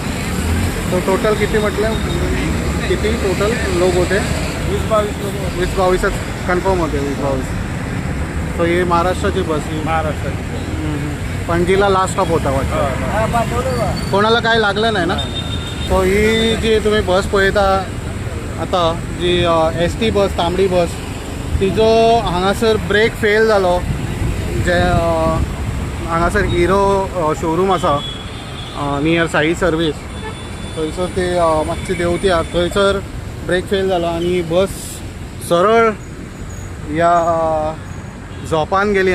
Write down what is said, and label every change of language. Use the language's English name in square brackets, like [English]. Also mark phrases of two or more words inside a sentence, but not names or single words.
[Marathi] तो टोटल किती म्हटलं? किती टोटल लोक होते? 20-22 लोक. 20-22च कन्फर्म होते. 20-22. तो ही महाराष्ट्राची बस ही महाराष्ट्रात. पणजीला लास्ट स्टॉप होता वाटतं. कोणाला काय लागलं नाही ना? [Konkani] तो ही जी तुम्ही बस पळयता आता जी ST बस तांबडी बस तिजो हांगासर ब्रेक फेल जालो. जे हांगासर हिरो शोरूम आसा नियर साई सर्वीस थंयसर ते मातशें देंवत्या थंयसर ब्रेक फेल जालो आणि बस सरळ या झोपान गेली.